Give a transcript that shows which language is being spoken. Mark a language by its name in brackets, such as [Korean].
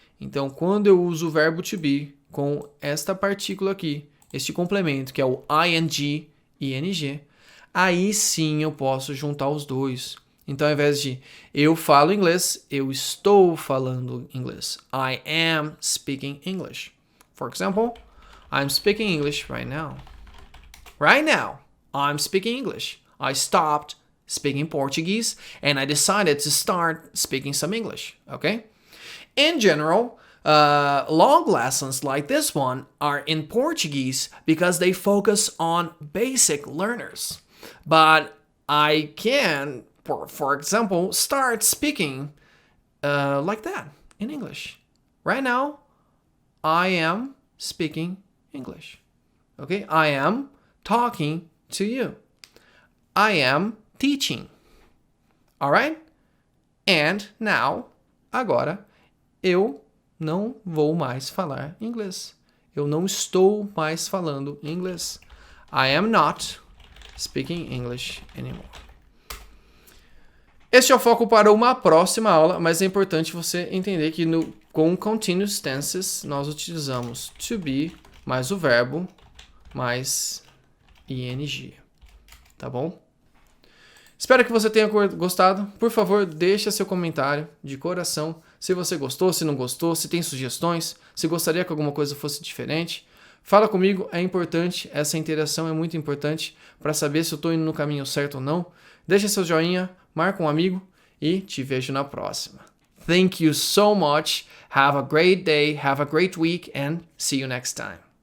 [Portuguese] Então, quando eu uso o verbo to be com esta partícula aqui, este complemento, que é o ing, aí sim eu posso juntar os dois. Então, ao invés de eu falo inglês, eu estou falando inglês. [English] I am speaking English. For example, I'm speaking English right now. Right now, I'm speaking English. I stopped speaking Portuguese and I decided to start speaking some English. Okay? In general, long lessons like this one are in Portuguese because they focus on basic learners. But I can, for example, start speaking like that in English. Right now, I am speaking English. Okay? I am talking to you. I am teaching. All right? And now, [Portuguese] agora, eu não vou mais falar inglês. Eu não estou mais falando inglês. [English] I am not speaking English anymore. [Portuguese] Este é o foco para uma próxima aula, mas é importante você entender que com continuous tenses nós utilizamos to be mais o verbo mais ing. Tá bom? Espero que você tenha gostado. Por favor, deixa seu comentário de coração. Se você gostou, se não gostou, se tem sugestões, se gostaria que alguma coisa fosse diferente. Fala comigo, é importante. Essa interação é muito importante para saber se eu estou indo no caminho certo ou não. Deixa seu joinha, marca um amigo e te vejo na próxima. [English] Thank you so much. Have a great day, have a great week, and see you next time.